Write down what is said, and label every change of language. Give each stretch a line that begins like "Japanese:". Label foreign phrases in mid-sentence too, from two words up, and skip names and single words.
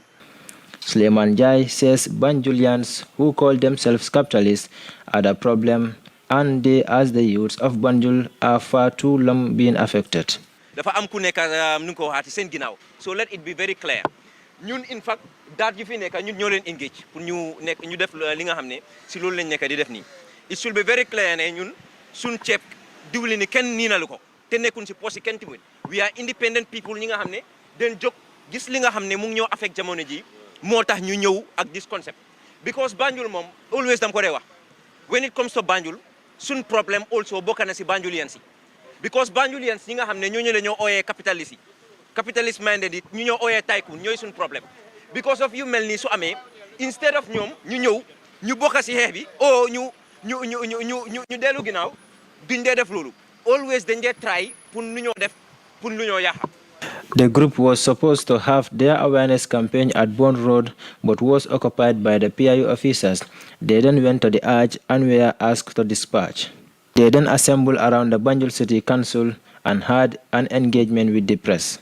English: Suleiman Jai says Banjulians who call themselves capitalists are the problem, and they, as the youths of Banjul, are far too long being affected. So let it be very clear.
Wolof: Ñun
English: in fact that you
Wolof: fi nek ñun ñoo leen engage pour ñu def li nga xamné ci loolu lañ nek di def ni.
English: It should be very clear
Wolof: né ñun suñ ciép diwli ni kenn ninalu ko té nekkun ci poste kenn timul.
English: We are independent people
Wolof: ñi nga xamné den jog gis li nga xamné mu ngi ñoo affect jamono ji moo tax ñu ñëw ak
English: this concept
Wolof: because Banjul moom always dam ko dee wax
English: when it comes to Banjul
Wolof: suñ problème also bokk na si Banjulians yi because Banjulians ñi nga xam ne ñooñu la ñoo ooyee capitaliste yi
English: capitalist minded
Wolof: it ñu ñoo ooyee tycoon ñooy suñ problème
English: because of
Wolof: yu mel nii su amee
English: instead of
Wolof: ñoom ñu ñëw ñu bokk si xeex bi ñu dellu ginnaaw duñ dee def loolu always dañ dee try pour nu ñoo def pour lu ñoo yaaxa.
English: The group was supposed to have their awareness campaign at Bond Road but was occupied by the PIU officers. They then went to the Arch and were asked to dispatch. They then assembled around the Banjul City Council and had an engagement with the press.